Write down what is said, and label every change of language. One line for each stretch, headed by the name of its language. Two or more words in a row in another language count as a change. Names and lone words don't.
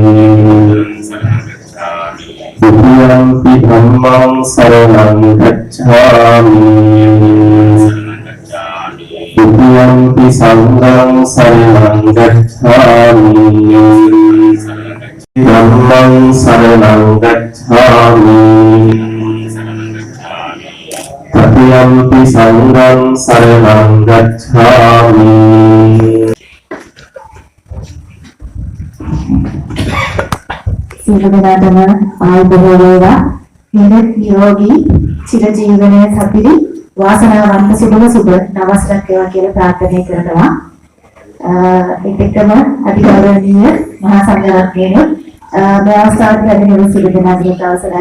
Pali: Buddhampi dhammam saranam gacchami Buddhampi sangham saranam gacchami Dhammam saranam gacchami Tatiyampi sangham saranam gacchami
Sinhala: සියලුම ආයුබෝධ වේවා නිරෝග නිරෝගී චිරජීවනයේ සපිරි වාසනාවන්ත සුබ නවසරක් වේවා කියලා ප්‍රාර්ථනා කරනවා. ඒකටම අධිකාරණීය මහා සංඝරත්නයේ මේ අවස්ථාවේ ලැබෙන සියලු දෙනාගේ අවසරයි.